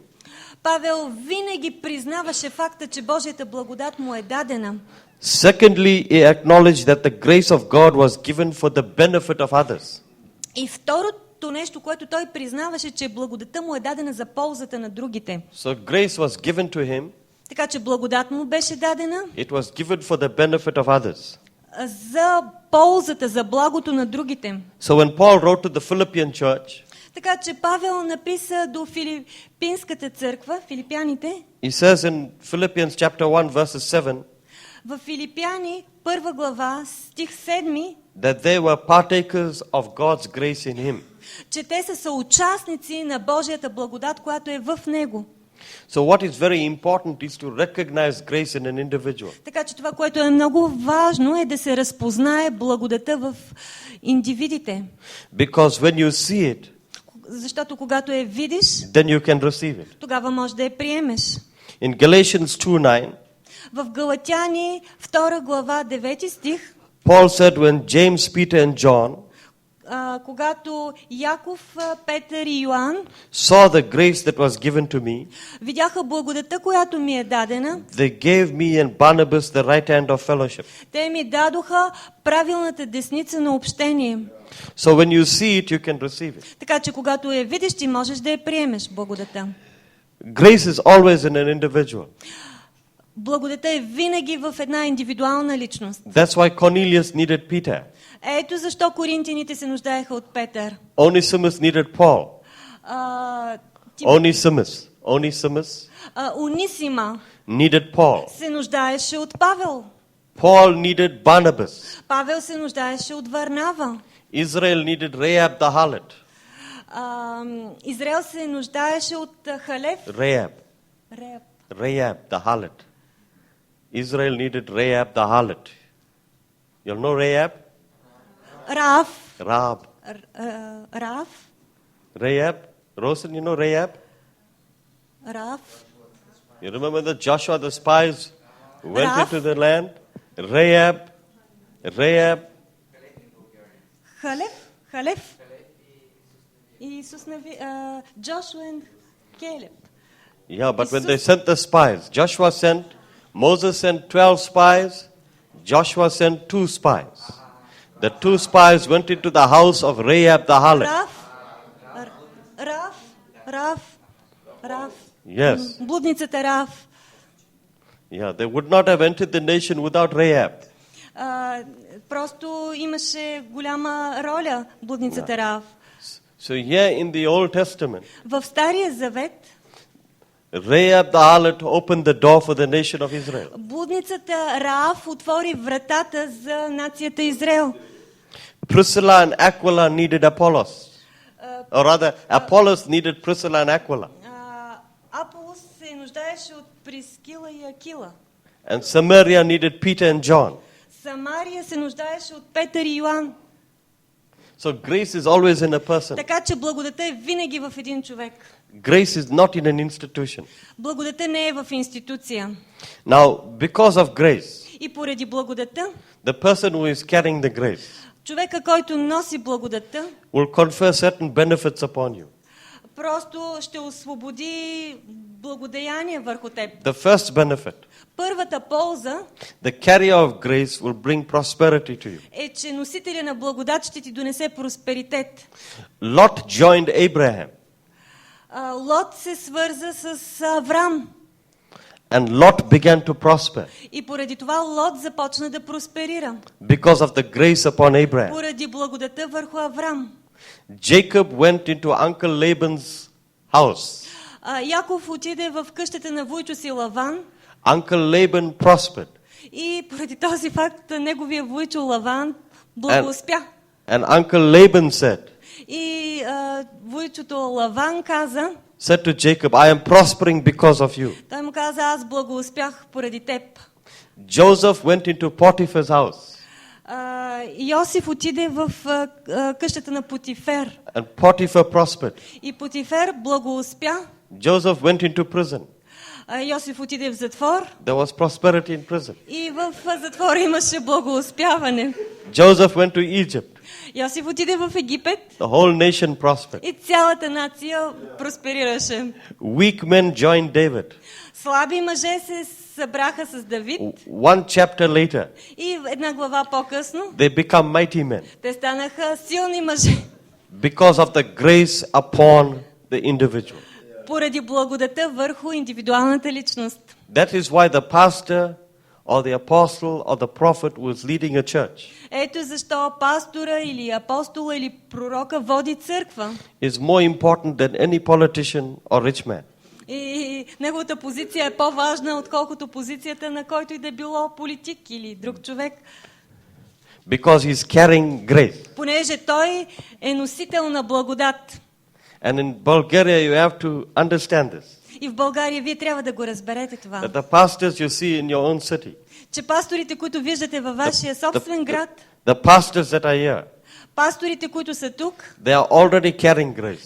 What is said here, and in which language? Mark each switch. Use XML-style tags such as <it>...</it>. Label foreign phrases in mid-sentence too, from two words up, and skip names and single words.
<bg>Павел винаги признаваше факта, че Божията благодат му е дадена.</bg> <en>Secondly, he acknowledged that the grace of God was given for the benefit of others.</en> <bg>И второто нещо, което той признаваше, че благодата му е дадена за ползата на другите.</bg> <en>So grace was given to him.</en> <bg>Така че благодат му беше дадена</bg> <en>It was given for the benefit of others.</en> <bg>за ползата, за благото на другите.</bg> <en>So when Paul wrote to the Philippian church,</en> <bg>Така че Павел написа до Филипинската църква, филипяните,</bg> <en>he says in Philippians chapter 1 verses 7,</en> <bg>в Филипяни, 1 глава, стих 7,</bg> <en>that they were partakers of God's grace in him.</en> <bg>че те са съучастници на Божията благодат, която е в него.</bg> <en>So what is very important is to recognize grace in an individual.</en> <bg>Така че това, което е много важно, е да се разпознае благодата в индивидите.</bg> <en>Because when you see it,</en> <bg>Защото когато я видиш,</bg> <en>then you can receive it.</en> <bg>тогава може да я приемеш.</bg> <en>In Galatians 2:9,</en> <bg>В Галатяни, 2 глава, 9 стих,</bg> <en>Paul said when James, Peter and John</en> <bg>когато Яков, Петър и Йоан</bg> <en>saw the grace that was given to me,</en> <bg>видяха благодата, която ми е дадена,</bg> <en>they gave me and Barnabas the right hand of fellowship.</en> <bg>те ми дадоха правилната десница на общение.</bg> <en>So when you see it, you can receive it.</en> <bg>Така че когато я видиш, ти можеш да я приемеш благодата.</bg> <en>Grace is always in an individual.</en> <bg>Благодата е винаги в една индивидуална личност.</bg> <en>That's why Cornelius needed Peter.</en> <bg>Ето защо коринтяните се нуждаеха от Петър.</bg> <en>Onesimus needed Paul. Onesimus</en> <bg>Унисима</bg> <en>needed Paul.</en> <bg>се нуждаеше от Павел.</bg> <en>Paul needed Barnabas.</en> <bg>Павел се нуждаеше от Варнава.</bg> <en>Israel needed Rahab the harlot.</en> <bg>Израел се нуждаеше от Халев.</bg> <en>Rahab the harlot. Israel needed Rahab the harlot. You know Rahab? Рав. Rahab. Рав. Rahab. Rosen, you know Rahab? Рав. You remember that Joshua the spies went Rahab. into the land? Rahab.</en> <bg>Халев. И Исус Нави. Джошуа и Келеб.</bg> <en>Yeah, but when they sent the spies, Joshua sent Moses sent 12 spies. Joshua sent 2 spies. The 2 spies went into the house of Rahab the harlot. Рав. Yes.</en> <bg>Блудницата Рав.</bg> <en>Yeah, they would not have entered the nation without Rahab.</en> <bg>Просто имаше голяма роля блудницата Рав.</bg> <en>So here in the Old Testament,</en> <bg>В Стария Завет</bg> <en>Rahab the harlot opened the door for the nation of Israel.</en> <bg>блудницата Раав отвори вратата за нацията Израел.</bg> <en>Priscilla and Aquila needed Apollos. Or rather, Apollos needed Priscilla and Aquila.</en> <bg>Аполос се нуждаеше от Прискила и Акила.</bg> <en>And Samaria needed Peter and John.</en> <bg>Самария се нуждаеше от Петър и Йоан.</bg> <en>So grace is always in a person.</en> <bg>Така че благодата е винаги в един човек.</bg> <en>Grace is not in an institution.</en> <bg>Благодата не е в институция.</bg> <en>Now, because of grace,</en> <bg>И поради благодата,</bg> <en>the person who is carrying the grace</en> <bg>човека, който носи благодата,</bg> <en>will confer certain benefits upon you.</en> <bg>просто ще освободи благодеяние върху теб.</bg> <en>The first benefit,</en> <bg>Първата полза</bg> <en>the carrier of grace will bring prosperity to you.</en> <bg>е, че носителя на благодат ще ти донесе просперитет.</bg> <en>Lot joined Abraham,</en> <bg>Лот се свърза с Аврам</bg> <en>and Lot began to prosper</en> <bg>и поради това Лот започна да просперира.</bg> <en>because of the grace upon Abraham.</en> <bg>Поради благодата върху Аврам.</bg> <en>Jacob went into Uncle Laban's house.</en> <bg>Яков отиде в къщата на вуйчо си Лаван</bg> <en>Uncle Laban prospered.</en> <bg>и поради този факт неговия вуйчо Лаван благоуспя.</bg> <en>And Uncle Laban said</en> <bg>И вуйчото Лаван</bg> <en>said to Jacob, I am prospering because of you.</en> <bg>той му каза, аз благоуспях поради теб.</bg> <en>Joseph went into Potiphar's house.</en> <bg>Йосиф отиде в къщата на Потифер</bg> <en>And Potiphar prospered.</en> <bg>и Потифер благоуспя.</bg> <en>Joseph went into prison.</en> <bg>Йосиф отиде в затвор</bg> <en>There was prosperity in prison.</en> <bg>и в затвора имаше благоуспяване.</bg> <en>Joseph went to Egypt.</en> <bg>Йосиф отиде в Египет</bg> <en>The whole nation prospered.</en> <bg>и цялата нация просперираше.</bg> <en>Weak men joined David.</en> <bg>Слаби мъже се събраха с Давид</bg> <en>One chapter later,</en> <bg>и една глава по-късно</bg> <en>they become mighty men</en> <bg>те станаха силни мъже.</bg> <en>because of the grace upon the individual.</en> <bg>Поради благодата върху индивидуалната личност.</bg> <en>That is why the pastor or the apostle or the prophet who is leading a church</en> <bg>Ето защо пастора или апостола или пророка води църква.</bg> <en>is more important than any politician or rich man.</en> <bg>И неговата позиция е по-важна, отколкото позицията на който и да било политик или друг човек.</bg> <en>Because he's carrying grace.</en> <bg>Понеже той е носител на благодат.</bg> <en>And in Bulgaria you have to understand this.</en> <bg>И в България вие трябва да го разберете това.</bg> <en>That the pastors you see in your own city,</en> <bg>Че пасторите, които виждате във вашия собствен град,</bg> <en>the pastors that are here,</en> <bg>пасторите, които са тук,</bg> <en>they are already carrying grace.</en>